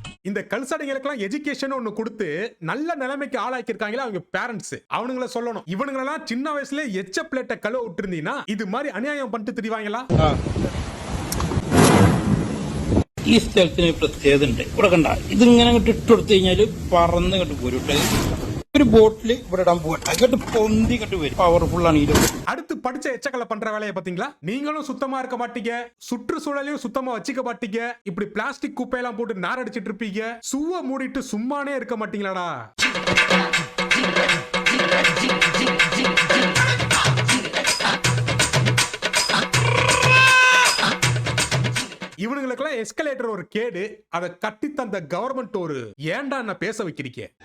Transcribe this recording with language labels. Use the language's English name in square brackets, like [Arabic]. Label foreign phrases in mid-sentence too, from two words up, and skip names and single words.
[Tamil] இந்த கல்சடைகளுக்கெல்லாம் எஜுகேஷன் ஒண்ணு கொடுத்து நல்ல நிலைமைக்கு ஆளாக்கிருக்காங்களா அவங்க பேரண்ட்ஸ். அவனுங்கள சொல்லணும், இவனுங்களெல்லாம் சின்ன வயசுல எச்ச பிளேட்டை கழுவ விட்டுருந்தீங்கன்னா இது மாதிரி அநியாயம் பண்ணிட்டு திரிவாங்களா? [Malayalam] ഈ സ്ഥലത്തിന് പ്രത്യേകത ഉണ്ട്. ഇവിടെ കണ്ട ഇതിങ്ങനെ ഇട്ട് കൊടുത്തു കഴിഞ്ഞാല് പറന്ന് കെട്ട് പോരും. ഒരു ബോട്ടിൽ ഇവിടെ ഇടാൻ പോകട്ടെ കെട്ട് പൊന്തി കെട്ട് വരും. പവർഫുൾ ആണ് ഇത്. [Tamil] அடுத்து படிச்ச எச்சக்கலை பண்ற வேலையை பாத்தீங்களா? நீங்களும் சுத்தமா இருக்க மாட்டீங்க, சுற்றுச்சூழலையும் சுத்தமா வச்சுக்க மாட்டீங்க, இப்படி பிளாஸ்டிக் குப்பையெல்லாம் போட்டு நார் அடிச்சிட்டு இருப்பீங்க, சுவ மூடிட்டு சும்மானே இருக்க மாட்டீங்களாடா? இவனுங்களுக்கெல்லாம் எஸ்கலேட்டர் ஒரு கேடு, அதை கட்டி தந்த கவர்மெண்ட் ஒரு ஏன்டா என்ன பேச வைக்கிறீங்க?